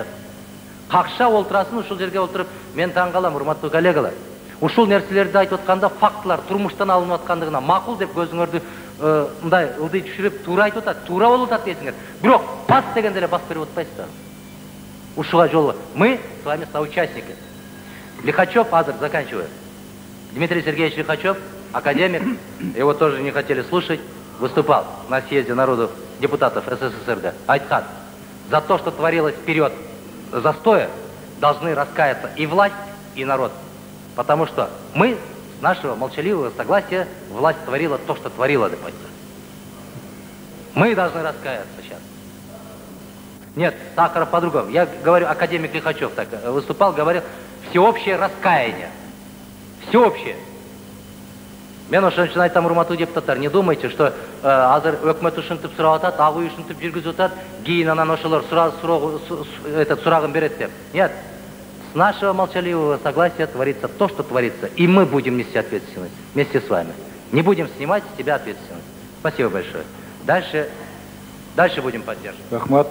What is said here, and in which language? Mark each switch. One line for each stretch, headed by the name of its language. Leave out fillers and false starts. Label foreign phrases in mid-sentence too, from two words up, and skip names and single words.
Kyrgyz: Какша олтурасын ушул жерге отуруп, мен таң калам, урматтуу коллегалар. Ушул нерселерди айтып атканда фактлар турмуштан алынып аткандыгына макул деп көзүңөрдү мындай ылдый түшүрүп туура айтып атат, туура болуп атат дейсиңер. Бирок бас дегенде эле бас берип атпайсыздар. Ушуга жол.
Russian: Мы с вами соучастники. Лихачев азыр заканчивает. Дмитрий Сергеевич Лихачев, академик, его тоже не хотели слушать, выступал на съезде народов депутатов СССР, айткан, за то, что творилось в период застоя, должны раскаяться и власть, и народ. Потому что мы, с нашего молчаливого согласия, власть творила то, что творила, допустим. Мы должны раскаяться сейчас. Нет, Сахаров по-другому. Я говорю, академик Лихачев так выступал, говорил, всеобщее раскаяние. Всеобщее.
Kyrgyz: Мен ошон үчүн айтам, урматтуу депутаттар,
Russian: не думайте, что
Kyrgyz: азыр өкмөт ушинтип сурап атат, ак үй ушинтип жүргүзүп атат, кийин анан ошолор сурагын берет деп.
Russian: Нет. С нашего молчаливого согласия творится то, что творится, и мы будем нести ответственность вместе с вами. Не будем снимать с себя ответственность. Спасибо большое. Дальше будем поддерживать.